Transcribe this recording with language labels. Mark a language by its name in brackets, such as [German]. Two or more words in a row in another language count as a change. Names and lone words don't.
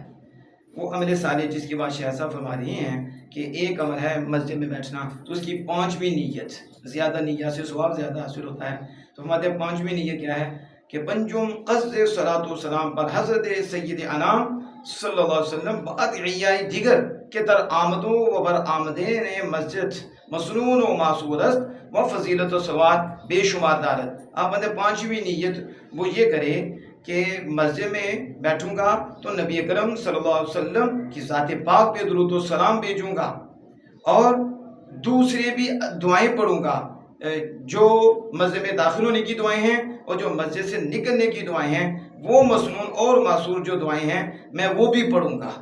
[Urdu] وہ عمل صالح جس کی بات شیخ صاحب فرما رہے ہیں کہ ایک عمل ہے مسجد میں بیٹھنا، تو اس کی 5ویں نیت، زیادہ نیت سے ثواب زیادہ حاصل ہوتا ہے۔ تو ہمارے 5ویں نیت کیا ہے کہ [Persian] پنجم قصد صلاۃ و سلام پر حضرت سید انام [Arabic] صلی اللہ علیہ وسلم [Persian] بادعیائی دیگر کہ در آمدوں و بر آمدین مسجد مسنون و معصور است و فضیلت و ثواب بے شمار دارت۔ [Urdu] آپ نے 5ویں نیت وہ یہ کرے کہ مسجد میں بیٹھوں گا تو نبی اکرم [Arabic] صلی اللہ علیہ وسلم [Urdu] کی ذات پاک پہ درود و سلام بھیجوں گا، اور دوسرے بھی دعائیں پڑھوں گا، جو مسجد میں داخل ہونے کی دعائیں ہیں اور جو مسجد سے نکلنے کی دعائیں ہیں، وہ مسنون اور معصور جو دعائیں ہیں میں وہ بھی پڑھوں گا۔